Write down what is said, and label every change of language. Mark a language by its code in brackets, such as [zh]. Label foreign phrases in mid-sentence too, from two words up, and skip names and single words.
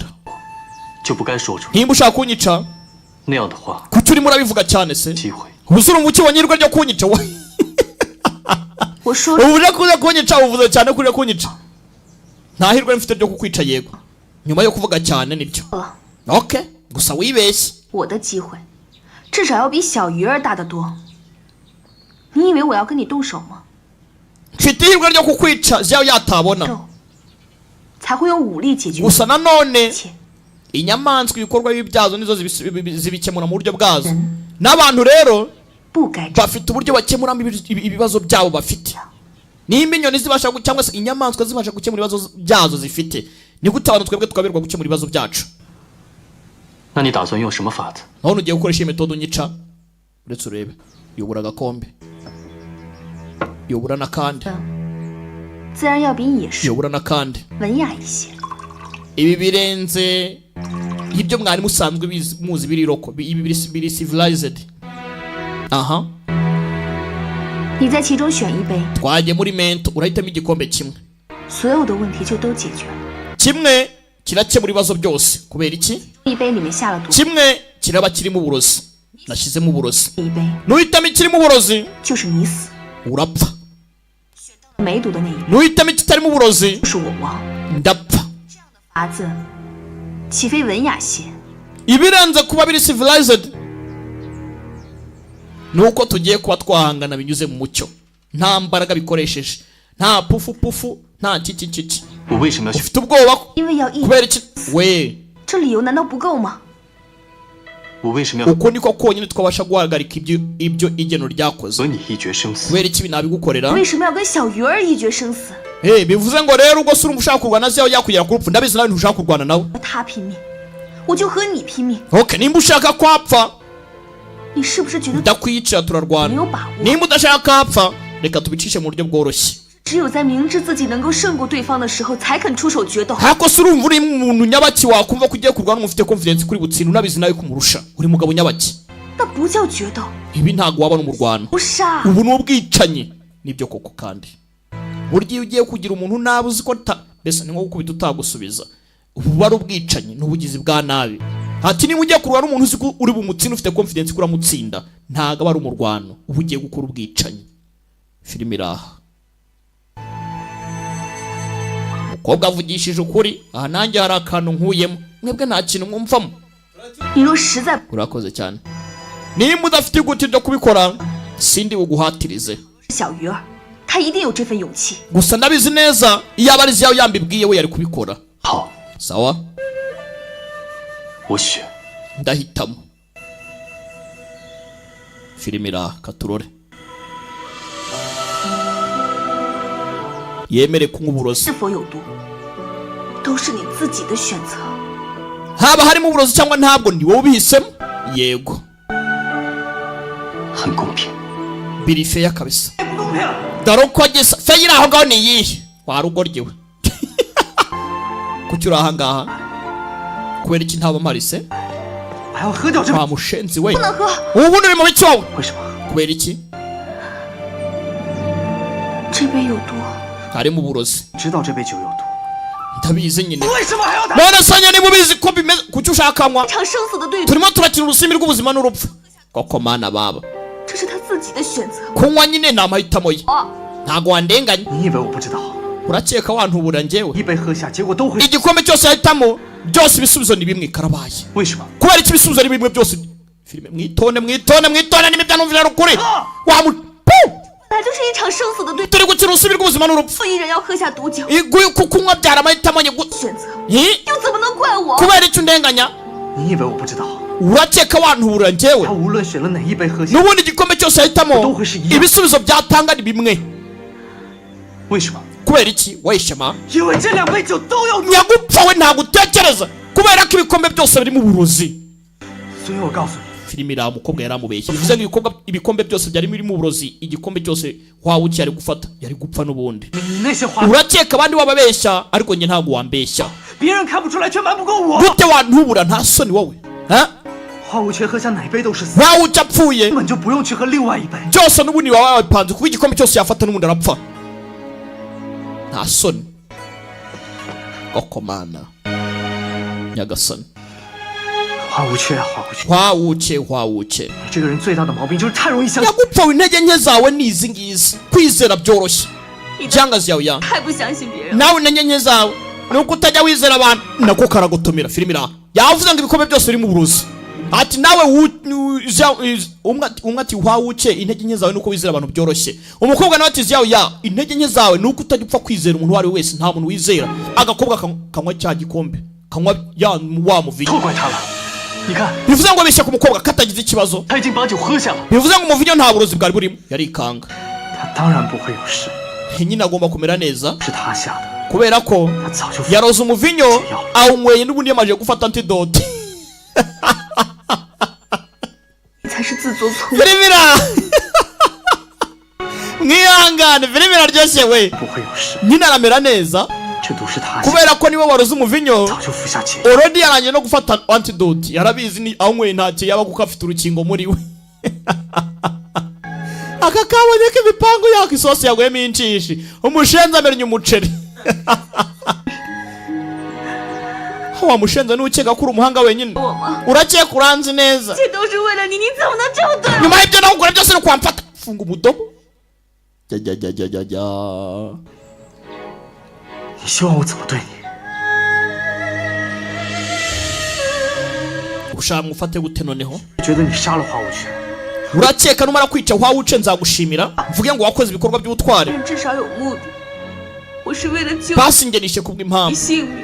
[zh] 就不该说出 [rw] nimba ushaka kunyica [zh] 那样的话， [rw] kuki urimo urabivuga cyane se [zh] 机会 [rw] ubuze urumva ukibonye ryo kunyica we [zh] 我说 [rw] ubu uje kuza kunyica uvuze cyane kuri kunyica nta hirwe mfite ryo kukwica yego nyuma yo kuvuga cyane nibyo [zh] 了， [rw] okay gusa wibeshye [zh] 我的机会至少要比小鱼儿大得多。你以为我要跟你动手吗？ [rw] mfite ihirwe ryo kukwica ziyawe yatabona [zh] 肉才会用武力解决 [rw] gusa nanone [zh] 一切。 [rw] inyamaswa ibikorwa bibyazo nizo zibikemura mu buryo bwazo [zh] 人 [rw] n'abantu rero [zh] 不该这样。 [rw] bafite uburyo bakemuramo ibibazo byabo bafite nimba inyoni zibasha cyangwa se inyamaswa zibasha gukemura ibibazo byazo zifite ni gute abantu twebwe twabirwa gukemura ibibazo byacu [zh] 那你打算用什么法子？ [rw] none ugiye gukoresha iyi metodo unyica uretse urebe yobora agakombe yobora n'akandi [zh] 自然要比野兽 [rw] yobora n'akandi [zh] 文雅一些。 [rw] ibi birenze ibyo mwari musanzwe muzi biri roko ibi biri civilized aha [zh] 你在其中选一杯， [rw] twagiye muri mento urahitamo igikombe kimwe [zh] 所有的问题就都解决了。 [rw] kimwe kirakemura ibibazo byose kubera iki [zh] 一杯里面下了毒， [rw] kimwe kiraba kirimo uburozi nashyizemo uburozi [zh] 一杯 [rw] nuhitamo ikirimo uburozi [zh] 就是你死， [rw] urapfa [zh] 没毒的那一杯 [rw] nuhitamo ikitarimo uburozi [zh] 就是我亡。 [rw] ndapfa [zh] 法子岂非文雅些？ [rw] ibirenze kuba biri civilized nuko tugiye kuba twahangana binyuze mu mucyo nta mbaraga bikoresheje nta pufu pufu nta kiki [zh] 我为什么要去？ [rw] ufite ubwoba [zh] 因为要一， [rw] kubera iki we [zh] 这理由难道不够吗？我为什么要 [rw] uko niko konyine twabasha guhagarika ibyo igeno ryakoze [zh] 和你一决生死？ [rw] kubera iki nabigukorera [zh] 为什么要跟小鱼儿一决生死？ [rw] bivuze ngo rero ubwo se urumva ushaka kurwana ziyawe yakugera ku rupfu ndabizi nawe ntushaka kurwana nawe [zh] 和他拼命，我就和你拼命。 [rw] okay nimba ushaka kwapfa [zh] 你是不是觉得 [rw] ndakwicira [zh] 没 [rw] turarwana [zh] 有把握？ [rw] nimba udashaka kwapfa reka tubicishe mu buryo bworoshye [zh] 只有在明知自己能够胜过对方的时候，才肯出手决斗。 [rw] hako se urumva uri umuntu nyabaki wakumva ko ugiye kurwana umufite confidence kuri butsinda unabizi nawe kumurusha uri mugabo nyabaki [zh] 那不叫决斗， [rw] ibi ntago waba n'umurwano [zh] 不杀。 [rw] ubu ni ubwicanyi nibyo koko kandi burya iyo ugiye kugira umuntu nabi uzi ko mbese ni nko gukubita utagusubiza ubu ari ubwicanyi n'ubugizi bwa nabi ati niba ugiye kurwana n'umuntu uzi ko uri bumutsinda ufite confidence ko uramutsinda ntago aba ari umurwano ubu ugiye gukora ubwicanyi filime iraha umukobwa avugishije ukuri aha nanjye hari akantu nkuyemo mwebwe nta kintu mwumvamo [zh] 你若实在 [rw] urakoze cyane nimba udafite iguti ryo kubikora sindi buguhatirize [zh] 小鱼儿，他一定有这份勇气。 [rw] gusa ndabizi neza iyo aba ari ziyawe yambibwiye we yari kubikora [zh] 好， [rw] sawa [zh] 我选。 [rw] ndahitamo filime iraha katurore yemere kunywa uburozi [zh] 是否有毒，都是你自己的选择。 [rw] haba harimo uburozi cyangwa ntabwo ni wowe ubihisemo yego [zh] 很公平。 [rw] biri feya kabisa dore uko gisa feya iri aho ngaho ni iyihe warugoryewe kuki uri aha ngaha kubera iki ntaba mpari se [zh] 还要喝掉这杯， [rw] wa mushenzi we [zh] 不能喝， [rw] ubundi uri mu biki wowe [zh] 为什么？ [rw] kubera iki [zh] 这杯有毒。 [rw] harimo uburozi [zh] 知道这杯酒有毒， [rw] ndabizi nyine [zh] 为什么还要它？ [rw] none sanya niba ubizi ko bimeze kuki ushaka anywa [zh] 一场生死的对赌， [rw] turimo turakina urusimbi rw'ubuzima n'urupfu koko mana baba [zh] 这是他自己的选择。 [rw] kunywa nyine ni amahitamo ye ntago wandenganya [zh] 你以为我不知道？ [rw] urakeka wantubura njyewe [zh] 一杯喝下，结果都会。 [rw] igikombe cyose yahitamo byose ibisubizo ni bimwe karabaye [zh] 为什么？ [rw] kubera iki ibisubizo ari bimwe byose filime mwitonde n'imibyanumvira rukuri wamu [zh] 本来就是一场生死的对赌， [rw] turi gukina urusimbi rw'ubuzima n'urupfu [zh] 一人要喝下毒酒， [rw] kunywa byara amahitamo ye [zh] 选择 Eh? 又怎么能怪我？ [rw] kubera icyo undenganya [zh] 你以为我不知道？ [rw] urakeka wantubura njyewe [zh] 他无论选了哪一杯喝下， [rw] n'ubundi igikombe cyose yahitamo [zh] 都会是一样。 [rw] ibisubizo byatanga ni bimwe [zh] 为什么？ [rw] kubera iki wayishema [zh] 因为这两杯酒都有毒。 [rw] nyagupfa we ntabwo utekereza kubera ko ibikombe byose birimo uburozi [zh] 所以我告诉你， [rw] filime iriya mukobwa yaramubeshye bivuze ngo ibikombe byose byari birimo uburozi igikombe cyose wawuki yari gufata yari gupfa n'ubundi [zh] 你那些话， [rw] urakeka abandi wababeshya ariko njye ntabwo wambeshya [zh] 别人看不出来，却瞒不过我。 [rw] gute wantubura nta soni wowe ha [zh] 花无缺喝下哪杯都是死， [rw] wawuki apfuye [zh] 根本就不用去喝另外一杯。 [rw] byose n'ubundi waba wabipanze kuko igikombe cyose yafata n'ubundi arapfa nta soni koko mana nyagasani [zh] 花无缺啊，花无缺！ [rw] wawuke [zh] 你这个人最大的毛病就是太容易相信。 [rw] nyagupfa we intege nke zawe ni izi ngizi kwizera byoroshye cyangwa yawe ya [zh] 太不相信别人了。 [rw] nawe intege nke zawe ni uko utajya wizera abantu nako karagutumira filime iraha yavuze ngo ibikombe byose biri mu burozi ati nawe umwe ati wawuke intege nke zawe nuko wizera abantu byoroshye umukobwa nawe ati yawe ya intege nke zawe nuko utajya upfa kwizera umuntu uwo ari we wese nta muntu wizera agakobwa kanywa cya gikombe kanywa ya wa muvinyo [zh] 错怪他了。你看， [rw] bivuze ngo abeshya ku mukobwa katagize ikibazo [zh] 他已经把酒喝下了， [rw] bivuze ngo umuvinyo nta burozi bwari burimo yarikanga [zh] 他当然不会有事， [rw] nyine agomba kumera neza [zh] 是他下的， [rw] kubera ko [zh] 他早就 [rw] yaroze umuvinyo awunyweye n'ubundi yamaze gufata antidote [zh] 你才是自作聪明。 [rw] filime iraha mwihangane filime iraryoshye we [zh] 不会有事， [rw] nyine aramera neza [zh] 这毒是他下的， [rw] kubera ko niwe waroze umuvinyo [zh] 早就服下解。 [rw] already yarangiye no gufata antidote yarabizi ni awunyweye ntacyo yaba kuko afite urukingo muri we aka kabonye ko imipangu yako isosi yaguyemo inshishi umushenzi amennye umuceri wa mushenzi ntukeka ko uri umuhanga wenyine [zh] 我吗？ [rw] urakeka uranzi neza [zh] 这都是为了你，你怎么能这么对我？ [rw] nyuma y'ibyo nawe ukora byose ni ukwamfata funga umudomo jya [zh] 你希望我怎么对你？ [rw] ushaka mufate gute noneho [zh] 觉得你杀了花无缺， [rw] urakeka numara kwica wawuce nzagushimira mvuge ngo wakoze ibikorwa by'ubutwari [zh] 至少有目的。我是为了救 [rw] basi njye nishe [zh] 你 [rw] kubw'impamvu [zh] 性命。